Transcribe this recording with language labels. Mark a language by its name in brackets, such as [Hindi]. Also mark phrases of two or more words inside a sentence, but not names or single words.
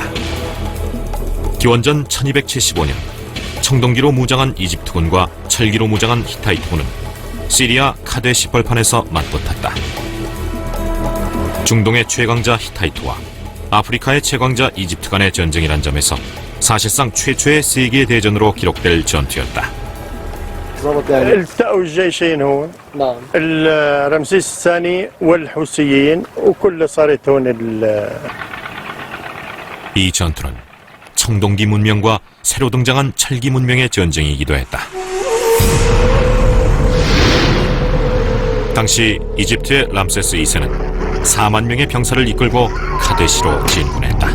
[Korean] 기원전 1275년 청동기로 무장한 이집트군과 철기로 무장한 히타이트군은 시리아 카데시 벌판에서 맞붙었다. 중동의 최강자 히타이트와 아프리카의 최강자 이집트 간의 전쟁이란 점에서 사실상 최초의 세계 대전으로 기록될 전투였다. [Arabic] التقوا الجيشين هون رمسيس الثاني والحوثيين وكل صارت هون [Korean] 이 전투는 청동기 문명과 새로 등장한 철기 문명의 전쟁이기도 했다. 당시 이집트의 람세스 2세는 4만 명의 병사를 이끌고 카데시로 진군했다.